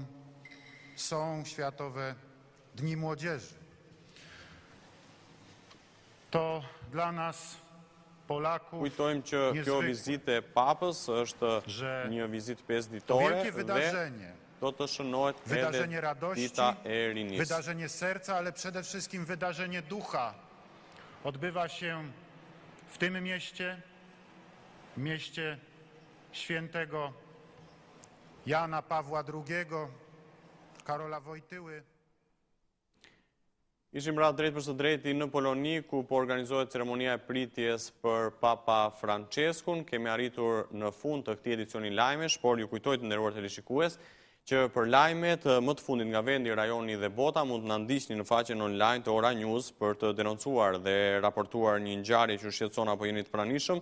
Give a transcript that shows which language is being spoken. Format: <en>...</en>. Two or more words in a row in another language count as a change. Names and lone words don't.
<pl>Są Światowe Dni Młodzieży. To dla nas, Polaków,</pl> <sq>Kujtojmë që kjo vizitë e Papës është një vizitë 5 ditore dhe do të shënohet edhe dita e rinisë.</sq> <pl>Wydarzenie serca, ale przede wszystkim wydarzenie ducha odbywa się w tym mieście, mieście świętego Jana Pawła II, Karola Wojtyły.</pl> <sq>Ishim ra drejt për së drejti në Poloni, ku po organizohet ceremonia e pritjes për Papa Franceskun. Kemi arritur në fund të këtij edicioni lajmesh, por ju kujtoj të nderuar teleshikues që për lajmet më të fundit nga vendi, rajoni dhe bota mund të na ndiqni në faqen online të Ora News për të denoncuar dhe raportuar një ngjarje që shqetëson apo jeni të pranishëm.</sq>